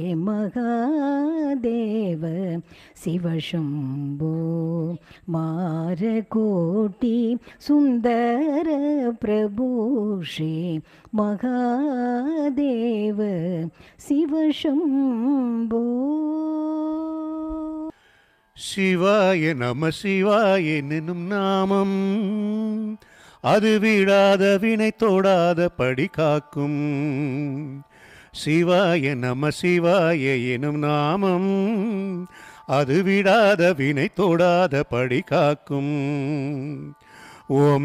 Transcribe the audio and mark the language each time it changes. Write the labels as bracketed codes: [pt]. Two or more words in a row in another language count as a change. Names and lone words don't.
[sa] महादेव शिव शंभो मारकोटि सुंदर प्रभु श्री महादेव शिव शंभो [ta] சிவாய நம சிவாய எனும் நாமம் அது விடாத வினை தோடாத படி காக்கும் சிவாய நம சிவாய எனும் நாமம் அது விடாத வினை தோடாத படி காக்கும் ஓம்